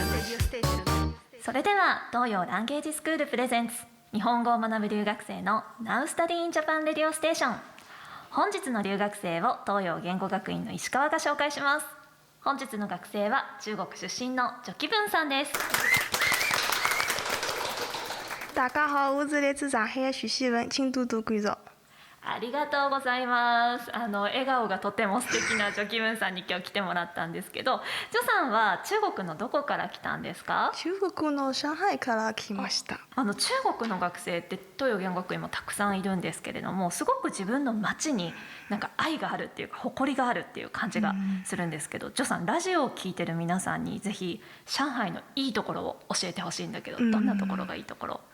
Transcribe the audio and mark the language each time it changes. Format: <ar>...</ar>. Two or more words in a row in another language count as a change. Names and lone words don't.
<ja>それでは東洋ランゲージスクールプレゼンツ日本語を学ぶ留学生の Now Study in Japan Radio Station。本日の留学生を東洋言語学院の石川が紹介します。本日の学生は中国出身のジョキブンさんです。</ja> <zh>大家好，我是来自上海的徐希文，请多多关照。</zh> <ja>ありがとうございます。笑顔がとても素敵なジョキブンさんに今日来てもらったんですけど、ジョさんは中国のどこから来たんですか？中国の上海から来ました。中国の学生って東洋言語学院もたくさんいるんですけれども、すごく自分の街になんか愛があるっていうか誇りがあるっていう感じがするんですけど、ジョさんラジオを聞いてる皆さんにぜひ上海のいいところを教えてほしいんだけど、どんなところがいいところ？</ja>